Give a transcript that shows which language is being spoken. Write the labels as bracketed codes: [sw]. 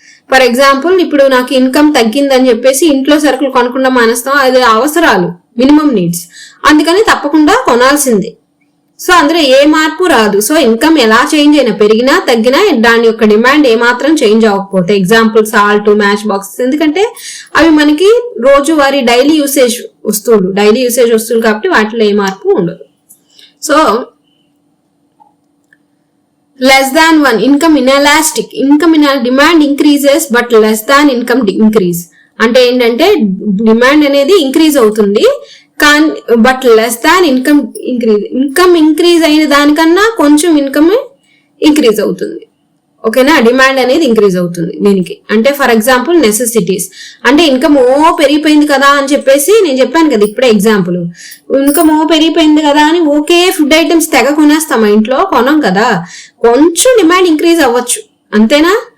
[te] For example ఇప్పుడు నాకు income తగ్గిందని చెప్పేసి ఇంట్లో సరుకులు కొనకుండా మానేస్తాం, అది అవసరాలు, మినిమం నీడ్స్, అందుకని తప్పకుండా కొనాల్సిందే. సో అందులో ఏ మార్పు రాదు. సో ఇన్కమ్ ఎలా చేంజ్ అయినా, పెరిగినా తగ్గినా దాని యొక్క డిమాండ్ ఏమాత్రం చేంజ్ అవ్వకపోతే, ఎగ్జాంపుల్ సాల్ట్, మ్యాచ్ బాక్సెస్, ఎందుకంటే అవి మనకి రోజువారీ డైలీ యూసేజ్ వస్తువులు కాబట్టి వాటిలో ఏ మార్పు ఉండదు. [en] So less than 1 income inelastic, demand increases but less than income increase. [te] అంటే ఏంటంటే డిమాండ్ అనేది ఇంక్రీజ్ అవుతుంది కానీ but less than income increase అయిన దానికన్నా కొంచెం ఇన్కమ్ ఇంక్రీజ్ అవుతుంది. ఓకేనా, డిమాండ్ అనేది ఇంక్రీజ్ అవుతుంది దీనికి. అంటే ఫర్ ఎగ్జాంపుల్ నెసెసిటీస్, అంటే ఇన్కమ్ పెరిగిపోయింది కదా అని చెప్పేసి నేను చెప్పాను కదా ఇప్పుడే ఎగ్జాంపుల్, ఇన్కమ్ పెరిగిపోయింది కదా అని ఓకే ఫుడ్ ఐటమ్స్ తెగ కొనేస్తాం, ఇంట్లో కొనం కదా, కొంచెం డిమాండ్ ఇంక్రీజ్ అవ్వచ్చు అంతేనా.